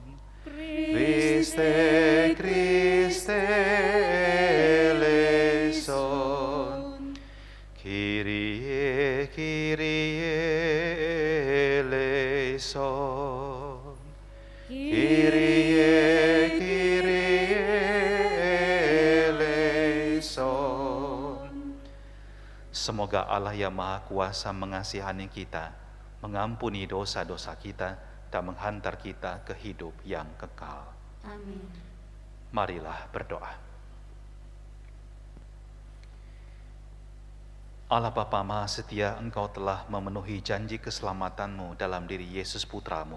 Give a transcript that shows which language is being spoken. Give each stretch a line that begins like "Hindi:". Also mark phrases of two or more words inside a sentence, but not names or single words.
Greek: Χριστέ, Χριστέ ελέησον. Κύριε, Κύριε ελέησον. Κύριε, Κύριε ελέησον.
Indonesian: Semoga Allah yang Maha Kuasa mengasihani kita, mengampuni dosa-dosa kita, dan menghantar kita ke hidup yang kekal. Amin. Marilah berdoa. Allah Bapa Maha Setia, Engkau telah memenuhi janji keselamatanmu dalam diri Yesus Putramu.